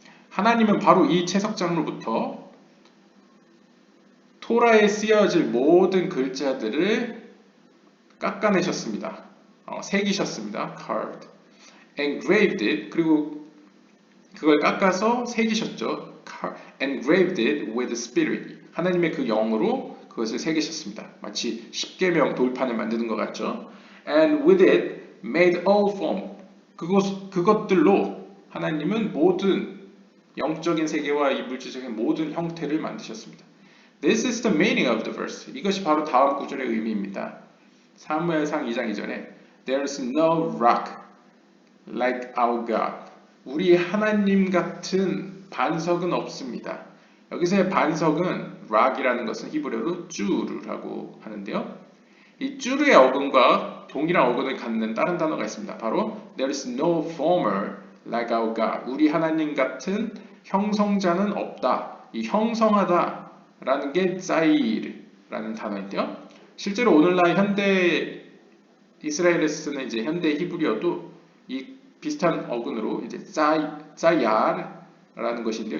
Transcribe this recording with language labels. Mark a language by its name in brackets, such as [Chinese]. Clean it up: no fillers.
[Korean] 하나님은 바로 이 채석장으로부터 토라에 쓰여질 모든 글자들을 깎아내셨습니다. 새기셨습니다. [English] carved. engraved it, [Korean] 그리고 그걸 깎아서 새기셨죠. [English] engraved it with spirit. [Korean] 하나님의 그 영으로 그것을 새기셨습니다. 마치 십계명 돌판을 만드는 것 같죠. [English] And with it made all form. [Korean] 그것들로 하나님은 모든 영적인 세계와 이 물질적인 모든 형태를 만드셨습니다. [English] This is the meaning of the verse. [Korean] 이것이 바로 다음 구절의 의미입니다. 사무엘상 2장 2절에 [English] There is no rock like our God. [Korean] 우리 하나님 같은 반석은 없습니다. 여기서의 반석은 rock이라는 것은 히브리어로 쭈르라고 하는데요. 이 쭈르의 어근과 동일한 어근을 갖는 다른 단어가 있습니다. 바로 [English] There is no former like our God. [Korean] 우리 하나님 같은 형성자는 없다. 이 형성하다 라는 게 자이르라는 단어인데요. 실제로 오늘날 현대 이스라엘에 쓰는 이제 현대 히브리어도 이 비슷한 어근으로 이제 자야르라는 것인데요.